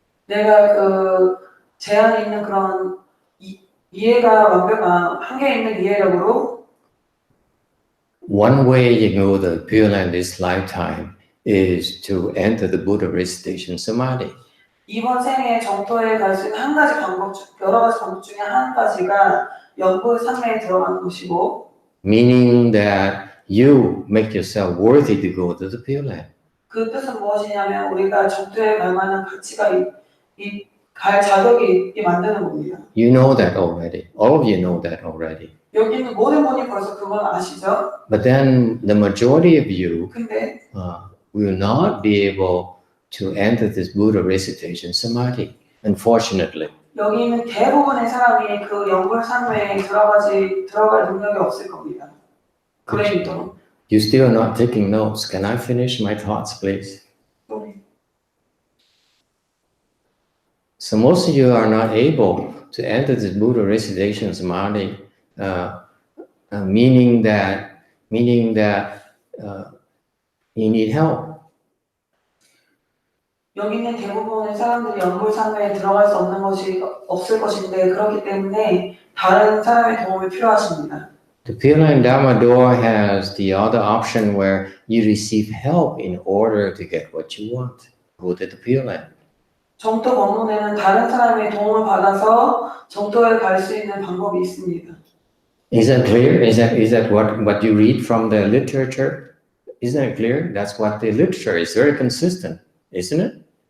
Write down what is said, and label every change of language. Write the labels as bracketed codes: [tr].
[ko] 내가 그 제한이 있는 그런 이해가 완벽한 한계 있는 이해력으로 [en] one way you can go to the Pure Land this lifetime is to enter the Buddha Recitation Samadhi. [ko] 이번 생에 정토에 갈 수 있는 여러 가지 방법 중에 한 가지가 염불 상매에 들어가는 것이고, [en] meaning that you make yourself worthy to go to the Pure Land. [ko] 그 뜻은 무엇이냐면 우리가 정토에 갈 만한 가치가 갈 자격이 있게 만드는 겁니다. [en] You know that already. All of you know that already. [ko] 여기 있는 모든 분이 벌써 그걸 아시죠? [en] But then the majority of you [ko] 근데 [en] will not be able to enter this Buddha Recitation Samadhi, unfortunately. [ko] 여기 있는 대부분의 사람이 그 염불 상매에 들어갈 능력이 없을 겁니다. [en] You still are not taking notes. Can I finish my thoughts, please? Okay. So most of you are not able to enter this Buddha Recitation Samadhi, meaning that you need help. [ko] 여기 있는 대부분의 사람들이 염불상매에 들어갈 수 없을 것인데 그렇기 때문에 다른 사람의 도움이 필요하십니다. [en] The Pure Land Dharma door has the other option where you receive help in order to get what you want. Go to the Pure Land. [ko] 정토법문에는 다른 사람의 도움을 받아서 정토에 갈 수 있는 방법이 있습니다. [en] Is that clear? Is that what you read from the literature? Isn't it clear? That's what the literature is very consistent, isn't it?